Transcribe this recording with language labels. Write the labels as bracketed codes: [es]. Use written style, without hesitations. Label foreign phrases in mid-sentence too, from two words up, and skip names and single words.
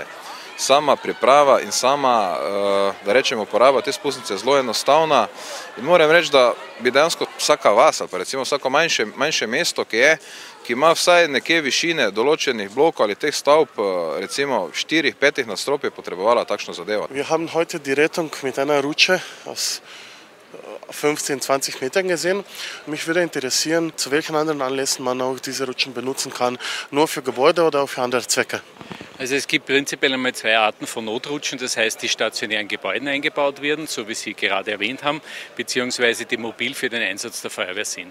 [sl] Sama priprava in sama, da rečemo, uporaba te spustnice je zelo enostavna in moram reči, da bi dejansko vsaka vas ali pa recimo vsako manjše mesto, ki ima vsaj nekje višine določenih blokov ali teh stavb, recimo 4-5 nadstropij, potrebovala takšno zadevo. [de] Wir haben heute die Rettung mit einer Rutsche aus 15-20 Metern gesehen. Mich würde interessieren, zu welchen anderen Anlässen man auch diese Rutschen benutzen kann, nur für Gebäude oder auch für andere Zwecke. Also es gibt prinzipiell einmal zwei Arten von Notrutschen, das heißt, die stationären Gebäuden eingebaut werden, so wie Sie gerade erwähnt haben, beziehungsweise die mobil für den Einsatz der Feuerwehr sind.